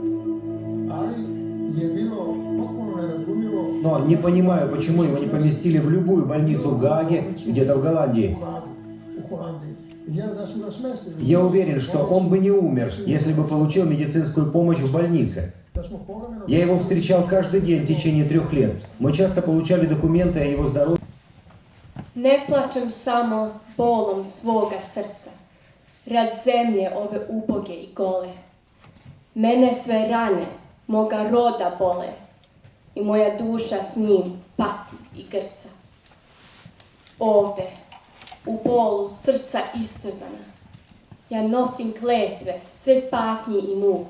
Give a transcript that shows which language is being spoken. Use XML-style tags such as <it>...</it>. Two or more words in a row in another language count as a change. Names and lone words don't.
<ru>Но не понимаю, почему его не поместили в любую больницу в Гааге, где-то в Голландии. Я уверен, что он бы не умер, если бы получил медицинскую помощь в больнице. Я его встречал каждый день в течение 3 лет. Мы часто получали документы о его здоровье.</ru> <sr>Ne plačem samo bolom svoga srca, rad zemlje ove uboge i gole. Mene sve rane moga roda bole i moja duša s njim pati i grca. Ovde, u bolu srca istrzana, ja nosim kletve sve patnji i muka.</sr>